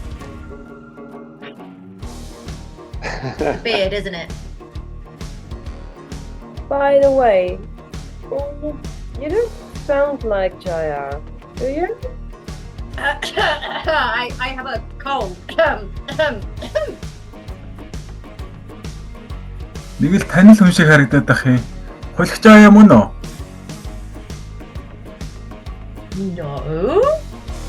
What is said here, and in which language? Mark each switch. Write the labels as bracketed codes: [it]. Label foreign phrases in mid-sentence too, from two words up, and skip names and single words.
[en] Beard, isn't it? By the way, you don't sound like Jaya, do you? I have a cold. [mn] Нэг л танил хүн шиг харагдаад ах юм. Хулигч Жая мөн үү? [en] No.